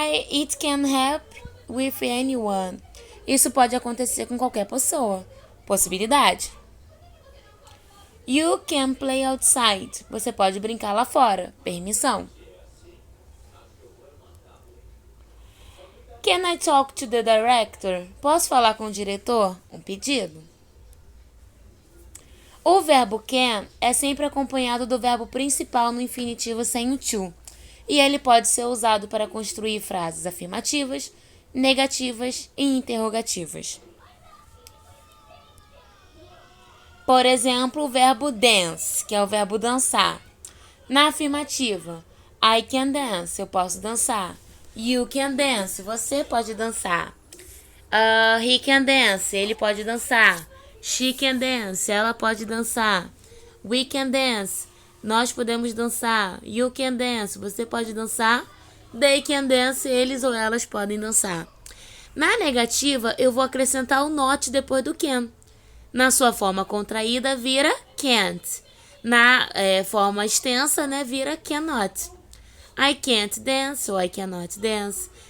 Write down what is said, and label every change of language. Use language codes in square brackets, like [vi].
[en] It can happen with anyone. [pt] Isso pode acontecer com qualquer pessoa. Possibilidade. [en] You can play outside. [pt] Você pode brincar lá fora. Permissão. [en] Can I talk to the director? [pt] Posso falar com o diretor? Um pedido. O verbo can é sempre acompanhado do verbo principal no infinitivo sem o to. E ele pode ser usado para construir frases afirmativas, negativas e interrogativas. Por exemplo, o verbo dance, que é o verbo dançar. Na afirmativa, [en] I can dance, [pt] eu posso dançar. [en] You can dance, [pt] você pode dançar. [en] He can dance, [pt] ele pode dançar. [en] She can dance, [pt] ela pode dançar. [en] We can dance, [pt] nós podemos dançar. [en] You can dance, [pt] você pode dançar. [en] They can dance, [pt] eles ou elas podem dançar. Na negativa, eu vou acrescentar o not depois do can. Na sua forma contraída, vira can't. Na forma extensa, vira cannot. [en] I can't dance ou I cannot dance.